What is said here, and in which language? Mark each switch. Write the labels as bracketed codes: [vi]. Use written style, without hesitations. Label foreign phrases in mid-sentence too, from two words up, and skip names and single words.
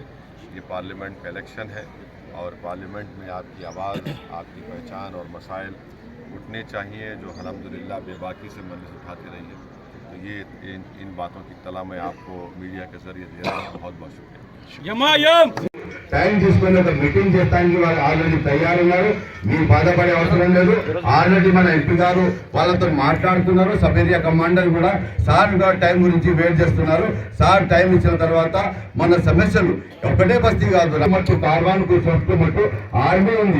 [ur] یہ پارلیمنٹ کا الیکشن ہے اور پارلیمنٹ میں آپ کی آواز، آپ کی پہچان اور مسائل اٹھنے چاہیے جو الحمدللہ بے باکی سے مجلس اٹھاتے رہی ہے. تو یہ ان باتوں کی اطلاع میں آپ کو میڈیا کے ذریعے دے رہا ہوں. بہت بہت شکریہ. [te] టైం తీసుకుని ఒక మీటింగ్ చేస్తానికి వాళ్ళు ఆల్రెడీ తయారున్నారు. మీరు బాధపడే అవసరం లేదు. ఆల్రెడీ మన ఎంపీ గారు వాళ్ళతో మాట్లాడుతున్నారు. [en] Sub Area Commander [te] కూడా సార్ టైం గురించి వెయిట్ చేస్తున్నారు. సార్ టైం ఇచ్చిన తర్వాత మన సమస్యలు ఒకటే బస్తీ కాదు, మట్టు కార్వాన్కు సొట్టు మట్టు ఆర్మీ ఉంది.